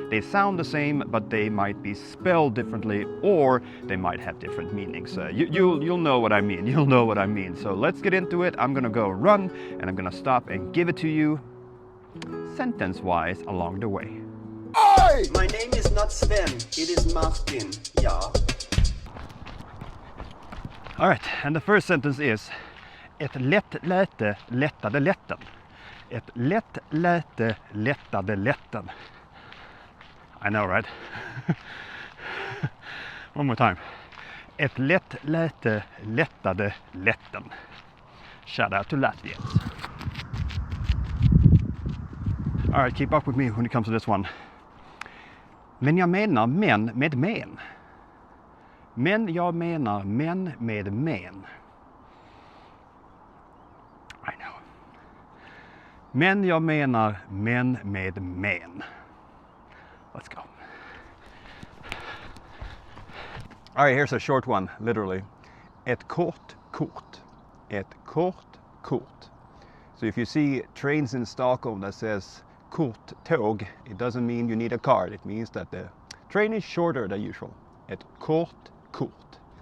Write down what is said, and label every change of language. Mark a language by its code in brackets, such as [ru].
[en] They sound the same, but they might be spelled differently, or they might have different meanings. You'll know what I mean. You'll know what I mean. So let's get into it. I'm gonna go run, and I'm gonna stop and give it to you sentence-wise along the way. Oi! My name is not Sven, it is Martin. Yeah. All right, and the first sentence is [sv] ett lätt läte lättade lätten. Ett lätt läte lättade lätten. [en] I know, right? One more time. [sv] Ett lätt läte lättade lätten. [en] Shout out to Latvians. All right, keep up with me when it comes to this one. [sv] Men jag menar män med men. Men jag menar män med men. [en] I know. [sv] Men jag menar män med men. [en] Let's go. All right, here's a short one, literally. [sv] Ett kort kort. Ett kort kort. [en] So if you see trains in Stockholm that says kort tåg, it doesn't mean you need a card. It means that the train is shorter than usual. [sv] Ett kort kort.